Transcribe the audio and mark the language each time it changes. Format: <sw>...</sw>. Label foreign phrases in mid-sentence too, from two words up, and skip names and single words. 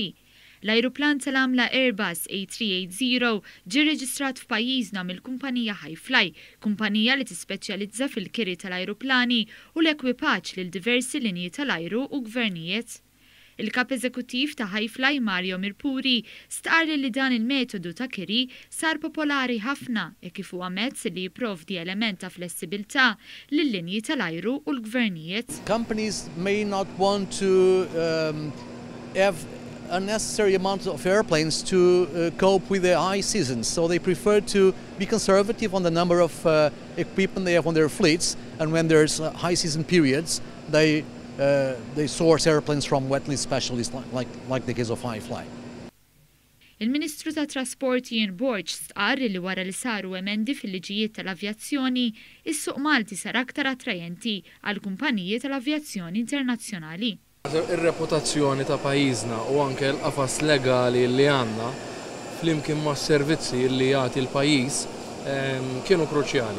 <mt>L-ajruplan tal-għamla Airbus A380 ġie reġistrat f'pajjiżna mill-kumpanija Hi-Fly, kumpanija li tispeċjalizza fil-kiri tal-ajruplani u l-ekwipaġġ lil diversi linji tal-ajru u gvernijiet. Il-kap eżekuttiv ta' Hi-Fly Mario Mirpuri stqarri li dan il-metodu ta' kiri sar popolari ħafna e kif huwa mezz li jipprovdi element ta' flessibilità lill-linji tal-ajru u l-gvernijiet.</mt> <en>Companies may not want to have a necessary amount of airplanes to cope with the high seasons, so they prefer to be conservative on the number of equipment they have on their fleets, and when there's high season periods, they source airplanes from wet lease specialists like the case of Hi-Fly.</en> <mt>Il-Ministru ta' Trasport Ian Borch stqarr li wara li saru emendi fil-liġijiet tal-avjazzjoni, is-suq Malti sar aktar attrajenti għal kumpaniji tal-avjazzjoni internazzjonali. Ir-reputazzjoni ta' pajjiżna u anke l-qafas legali li għandna flimkien ma' servizzi li jagħti l-pajjiż kienu kruċjali.</mt>